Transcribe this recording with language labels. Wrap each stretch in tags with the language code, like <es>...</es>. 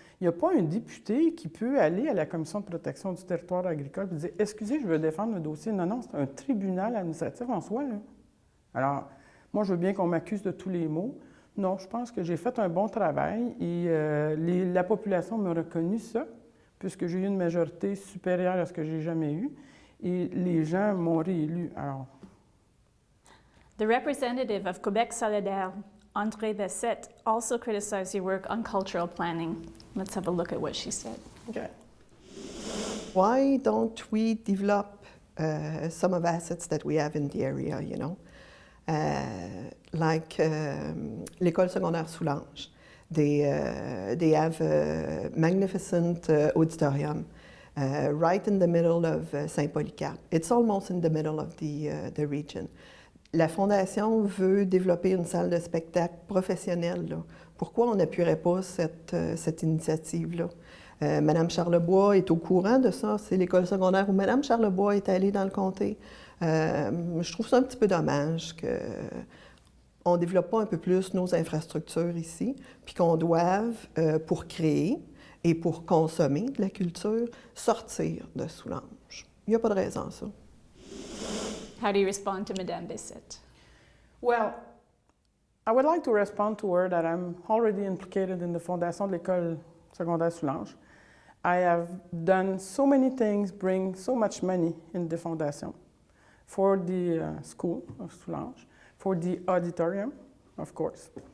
<fr>Il n'y a pas un député qui peut aller à la Commission de protection du territoire agricole et dire « Excusez, je veux défendre le dossier. » Non, c'est un tribunal administratif en soi, là. Alors, moi, je veux bien qu'on m'accuse de tous les maux. Non, je pense que j'ai fait un bon travail et la population m'a reconnu ça, puisque j'ai eu une majorité supérieure à ce que j'ai jamais eu, et les gens m'ont réélu. Alors.</fr> <en>The representative of Quebec Solidaire, André Bessette, also criticized your work on cultural planning. Let's have a look at what she said. Okay. Why don't we develop some of assets that we have in the area, you know? Like l'école secondaire Soulanges. They have a magnificent auditorium right in the middle of Saint-Polycarpe. It's almost in the middle of the region.</en> <fr>La Fondation veut développer une salle de spectacle professionnelle, là. Pourquoi on n'appuierait pas cette initiative-là? Madame Charlebois est au courant de ça. C'est l'école secondaire où Madame Charlebois est allée dans le comté. Je trouve ça un petit peu dommage qu'on ne développe pas un peu plus nos infrastructures ici, puis qu'on doive, pour créer et pour consommer de la culture, sortir de Soulanges. Il n'y a pas de raison à ça.</fr> <en>How do you respond to Madame Bessette? Well, I would like to respond to her that I'm already implicated in the Fondation de l'École secondaire Soulanges. I have done so many things, bring so much money in the Fondation for the school of Soulanges, for the auditorium, of course.</en>